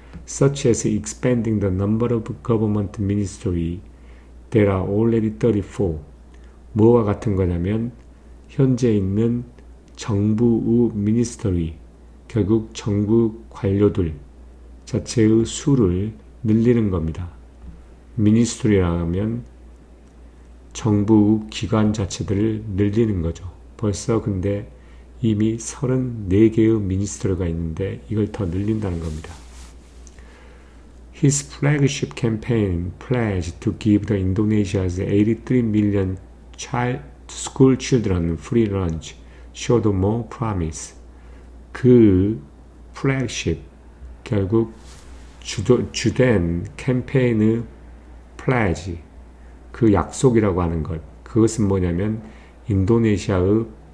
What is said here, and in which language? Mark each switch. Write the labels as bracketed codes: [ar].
[en] Such as expanding the number of government ministries. There are already 34. [ko] 뭐와 같은 거냐면 현재 있는 정부의 ministry, 결국 정부 관료들 자체의 수를 늘리는 겁니다. ministry라면 정부 기관 자체들을 늘리는 거죠. 벌써 근데 이미 34개의 미니스트리가 있는데 이걸 더 늘린다는 겁니다. [en] His flagship campaign pledged to give the Indonesia's 83 million school children free lunch showed more promise. [ko] 그 flagship, 결국 주된 캠페인의 pledge, 그 약속이라고 하는 것, 그것은 뭐냐면 인도네시아의